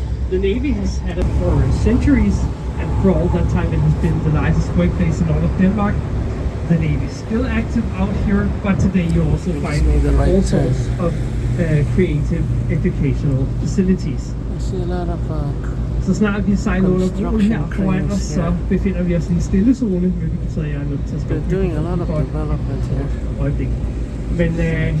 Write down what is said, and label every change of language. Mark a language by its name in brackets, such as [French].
[English] The Navy has had it for centuries, and for all that time it has been the largest workplace in all of Denmark. The Navy is still active out here, but today you also find all sorts of creative educational facilities. I see a lot of [Danish] Så snart vi sejler under broen her foran os, så befinder vi os i en stille zone, hvilket betyder, at jeg er nødt til at stoppe. [English] They're doing a lot of development here.